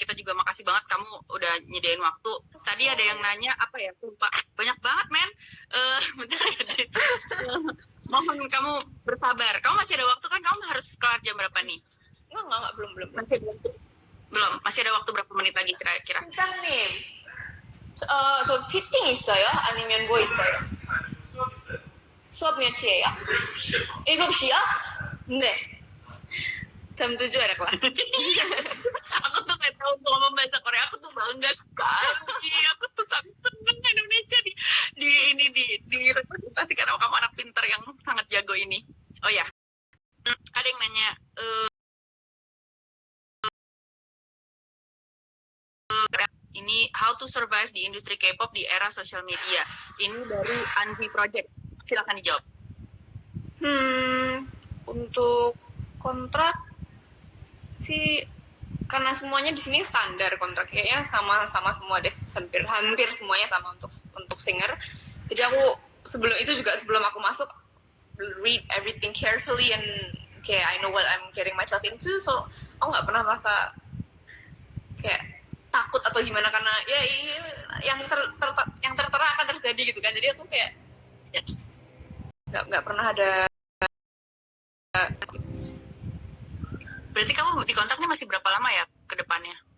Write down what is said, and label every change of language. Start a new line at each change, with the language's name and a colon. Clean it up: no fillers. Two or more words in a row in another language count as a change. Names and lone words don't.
Indonesian: Kita juga makasih banget kamu udah nyediain waktu. Tadi ada yang nanya apa ya, lupa. Banyak banget, men. Bentar ya. Mohon kamu bersabar. Kamu masih ada waktu kan? Kamu harus kelar jam berapa nih? Enggak, belum. Belum. Masih ada waktu berapa menit lagi kira-kira?
Korean: 팀장님, 저 피팅 있어요? 아니면 뭐 있어요? 수업 몇 시에요? 7시요? 네.
Indonesian: jam 7 ada kelas. Aku tuh gak tahu ngomong bahasa Korea, aku tuh bangga sekali. Aku tuh sangat seneng Indonesia direpresentasikan sama kamu, anak pintar yang sangat jago ini. Oh ya, ada yang nanya, ini
English: how to survive
Indonesian: di industri K-pop di era sosial media. Ini dari Anvi Project. Silakan dijawab. Untuk kontrak sih, karena semuanya di sini standar kontrak, kayaknya sama semua deh, hampir semuanya sama untuk singer. Jadi aku sebelum aku masuk,
English: read everything carefully and
Indonesian: kayak
English: I know what I'm getting myself into, so
Indonesian: aku nggak pernah merasa kayak takut atau gimana, karena ya yang tertera akan terjadi gitu kan. Jadi aku kayak nggak pernah ada. Berarti kamu di kontraknya masih berapa lama ya ke depannya?